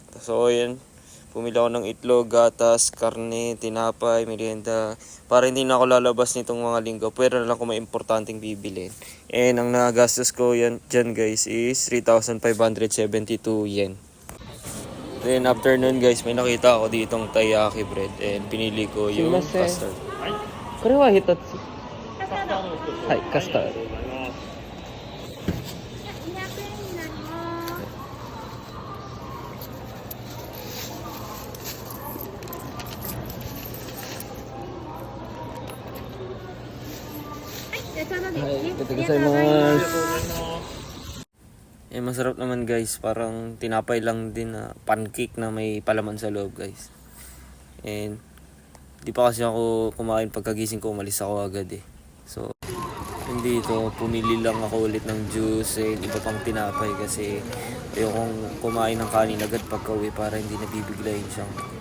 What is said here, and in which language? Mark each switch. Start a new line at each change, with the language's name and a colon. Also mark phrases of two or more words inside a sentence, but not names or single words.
Filipino: So yun, pumili ako ng itlog, gatas, karne, tinapay, merienda para hindi na ako lalabas nitong mga linggo. Pero na lang kung may importanteng bibilin. And ang nagastos ko yan dyan guys is 3,572 yen.
English: Then after
Filipino: nun guys, may nakita ako ditong taiyaki bread and pinili ko yung custard.
Japanese: これは一つ。はい、カスタード。はい、ありがとうございます。
Filipino: Eh masarap naman guys, parang tinapay lang din na pancake na may palaman sa loob guys. And di pa kasi ako kumain pagkagising ko, umalis ako agad eh. So hindi ito, pumili lang ako ulit ng juice and iba pang tinapay kasi ayokong kumain ng kanin agad pagka uwi para hindi nabibigla yung siyang.